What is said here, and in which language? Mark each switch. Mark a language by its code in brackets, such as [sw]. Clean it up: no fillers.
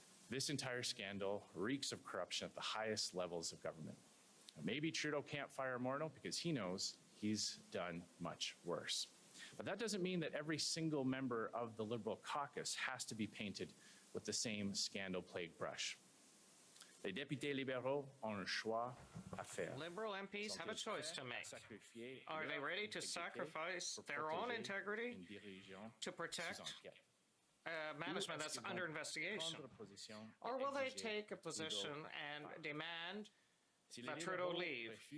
[en] This entire scandal reeks of corruption at the highest levels of government. Now, maybe Trudeau can't fire Morneau because he knows he's done much worse. But that doesn't mean that every single member of the Liberal caucus has to be painted with the same scandal-plagued brush. [fr] Les députés libéraux ont un choix à faire. [en] Liberal MPs have a choice to make. Are they ready to sacrifice their own integrity to protect management that's under investigation? Or will they take a position and demand that Trudeau leave?